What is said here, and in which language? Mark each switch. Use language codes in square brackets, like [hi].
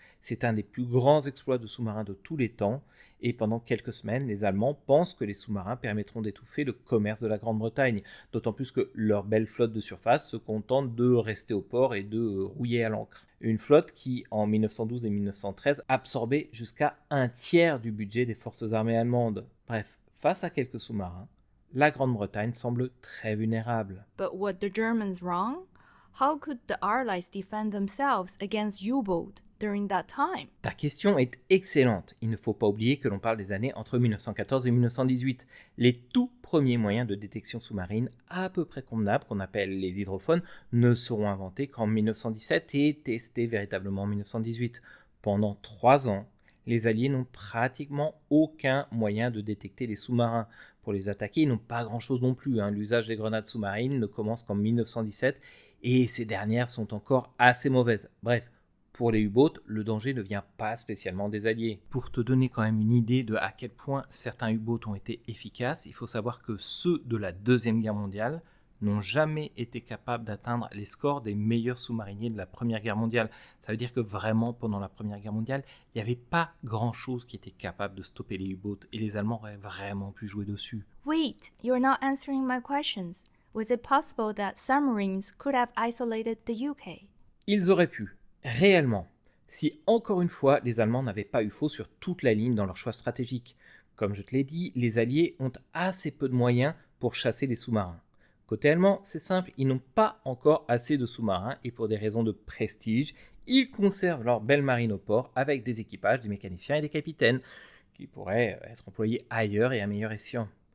[fr] C'est un des plus grands exploits de sous-marins de tous les temps, et pendant quelques semaines, les Allemands pensent que les sous-marins permettront d'étouffer le commerce de la Grande-Bretagne, d'autant plus que leur belle flotte de surface se contente de rester au port et de rouiller à l'ancre. Une flotte qui, en 1912 et 1913, absorbait jusqu'à un tiers du budget des forces armées allemandes. Bref, face à quelques sous-marins, la Grande-Bretagne semble très vulnérable. [en] But were the Germans wrong? How could the Allies defend themselves against U-boat during that time? [fr] Ta question est excellente. Il ne faut pas oublier que l'on parle des années entre 1914 et 1918. Les tout premiers moyens de détection sous-marine à peu près convenables, qu'on appelle les hydrophones, ne seront inventés qu'en 1917 et testés véritablement en 1918. Pendant 3 ans, les Alliés n'ont pratiquement aucun moyen de détecter les sous-marins. Pour les attaquer, ils n'ont pas grand-chose non plus. L'usage des grenades sous-marines ne commence qu'en 1917 et ces dernières sont encore assez mauvaises. Bref, pour les U-boats, le danger ne vient pas spécialement des Alliés. Pour te donner quand même une idée de à quel point certains U-boats ont été efficaces, il faut savoir que ceux de la Deuxième Guerre mondiale n'ont jamais été capables d'atteindre les scores des meilleurs sous-mariniers de la Première Guerre mondiale. Ça veut dire que vraiment, pendant la Première Guerre mondiale, il n'y avait pas grand-chose qui était capable de stopper les U-boats et les Allemands auraient vraiment pu jouer dessus. [en] Wait, you're not answering my questions. Was it possible that submarines could have isolated the UK? [fr] Ils auraient pu, réellement, si encore une fois les Allemands n'avaient pas eu faux sur toute la ligne dans leur choix stratégique. Comme je te l'ai dit, les Alliés ont assez peu de moyens pour chasser les sous-marins. Côté allemand, c'est simple, ils n'ont pas encore assez de sous-marins et pour des raisons de prestige, ils conservent leur belle marine au port avec des équipages, des mécaniciens et des capitaines qui pourraient être employés ailleurs et à meilleur escient.